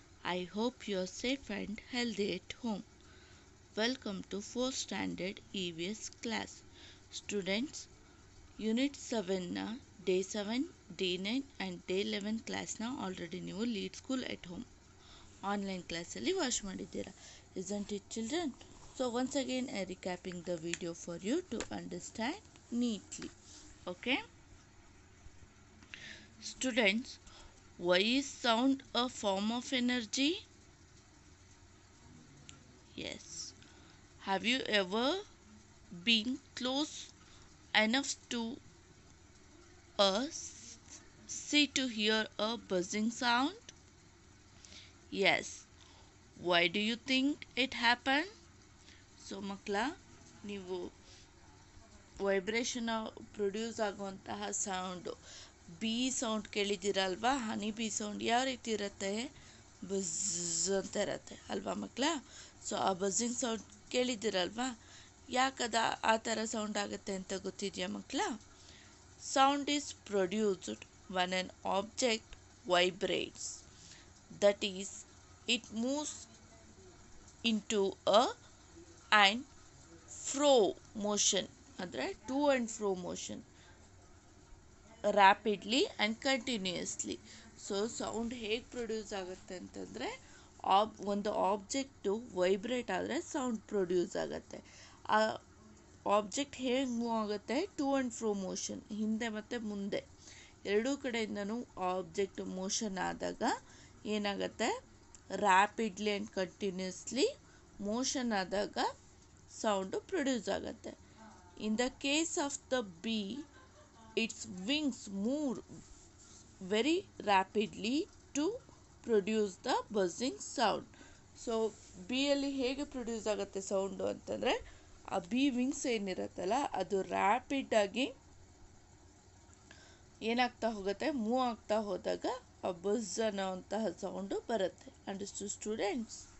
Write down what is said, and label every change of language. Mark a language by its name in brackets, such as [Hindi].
[English] I hope you are safe and healthy at home. Welcome to 4th Standard EVS class. [Kannada] Students, Unit 7 ನ Day 7, Day 9 and Day 11 ಕ್ಲಾಸ್ನ already ನೀವು lead school at home online ಕ್ಲಾಸಲ್ಲಿ watch ಮಾಡಿದ್ದೀರಾ. [English] Isn't it, children? So once again I recapping the video for you to understand neatly. Okay? Students, why is sound a form of energy? Yes. Have you ever been close enough to a sea to hear a buzzing sound? Yes. Why do you think it happened? [Kannada] So ಮಕ್ಕಳ ನೀವು vibration produce ಆಗುವಂತಹ sound ಬೀ sound ಕೇಳಿದ್ದೀರಲ್ವಾ? ಹನಿ ಬೀ sound ಯಾವ ರೀತಿ ಇರುತ್ತೆ? Buzz ಅಂತ ಇರುತ್ತೆ ಅಲ್ವಾ ಮಕ್ಕಳ? ಸೊ ಆ ಬಝಿಂಗ್ ಸೌಂಡ್ ಕೇಳಿದ್ದೀರಲ್ವಾ? ಯಾಕದ ಆ ಥರ ಸೌಂಡ್ ಆಗುತ್ತೆ ಅಂತ ಗೊತ್ತಿದೆಯಾ ಮಕ್ಕಳ? [English] Sound is produced when an object vibrates. That is, it moves into a and fro motion, ಅಂದರೆ to and fro motion rapidly and continuously. [Kannada] So sound ಹೇಗೆ ಪ್ರೊಡ್ಯೂಸ್ ಆಗುತ್ತೆ ಅಂತಂದರೆ ಒಂದು ಆಬ್ಜೆಕ್ಟು ವೈಬ್ರೇಟ್ ಆದರೆ ಸೌಂಡ್ ಪ್ರೊಡ್ಯೂಸ್ ಆಗುತ್ತೆ. ಆ ಆಬ್ಜೆಕ್ಟ್ ಹೇಗೆ move ಆಗುತ್ತೆ? ಟು ಆ್ಯಂಡ್ ಫ್ರೋ ಮೋಷನ್, ಹಿಂದೆ ಮತ್ತು ಮುಂದೆ ಎರಡೂ ಕಡೆಯಿಂದನೂ ಆಬ್ಜೆಕ್ಟ್ ಮೋಷನ್ ಆದಾಗ ಏನಾಗುತ್ತೆ? ರ್ಯಾಪಿಡ್ಲಿ ಆ್ಯಂಡ್ ಕಂಟಿನ್ಯೂಸ್ಲಿ ಮೋಷನ್ ಆದಾಗ ಸೌಂಡು ಪ್ರೊಡ್ಯೂಸ್ ಆಗುತ್ತೆ. [English] In the case of the bee, its wings move very rapidly to produce the buzzing sound. [Kannada] So ಬಿಯಲ್ಲಿ ಹೇಗೆ ಪ್ರೊಡ್ಯೂಸ್ ಆಗುತ್ತೆ ಸೌಂಡು ಅಂತಂದರೆ, ಆ ಬಿ ವಿಂಗ್ಸ್ ಏನಿರುತ್ತಲ್ಲ ಅದು ರ್ಯಾಪಿಡಾಗಿ ಏನಾಗ್ತಾ ಹೋಗುತ್ತೆ? ಮೂವ್ ಆಗ್ತಾ ಹೋದಾಗ ಆ ಬಝ್ ಅನ್ನೋಂತಹ ಸೌಂಡು ಬರುತ್ತೆ. [English] Understood students?